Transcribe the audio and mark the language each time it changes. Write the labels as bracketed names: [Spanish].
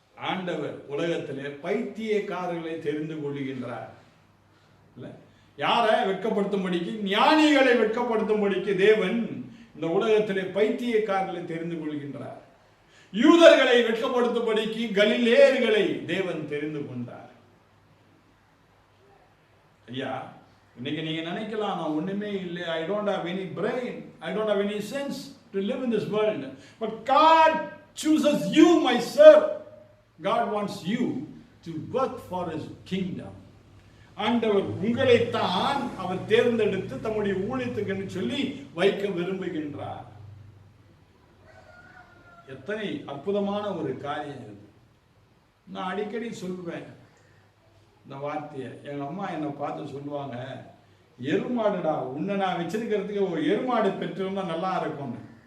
[Tamil] ஆண்டவர் உலகத்திலே பைத்தியக்காரர்களை தெரிந்து கொள்கின்றார். இல்ல யாரை வெட்கப்படுத்தும்படிக்கு, ஞானிகளை வெட்கப்படுத்தும்படிக்கு தேவன் இந்த உலகத்திலே பைத்தியக்காரர்களை தெரிந்து கொள்கின்றார். யூதர்களை வெட்கப்படுத்தும்படிக்கு கலிலேயர்களை தேவன் தெரிந்து கொண்டார். ஐயா, இன்னைக்கு நீங்க நினைக்கலாம் நான் ஒண்ணுமே இல்லை, [English] I don't have any brain, I don't have any sense to live in this world, but God chooses you, my sir. God wants you to work for his kingdom. [Tamil] ஆண்டவர் உங்களைத்தான் அவர் தேர்ந்தெடுத்து தம்முடைய ஊழியத்துக்கு என்று சொல்லி வைக்க விரும்புகின்றார். எத்தனை அற்புதமான ஒரு காரியம் இது. நான் அடிக்கடி சொல்லுவேன் இந்த வார்த்தையை. எங்க அம்மா என்னை பார்த்து சொல்லுவாங்க, எருமாடுடா, உன்னை நான் வச்சிருக்கிறதுக்கு ஒரு எருமாடு பெற்றிருந்தா நல்லா இருக்கும்னு.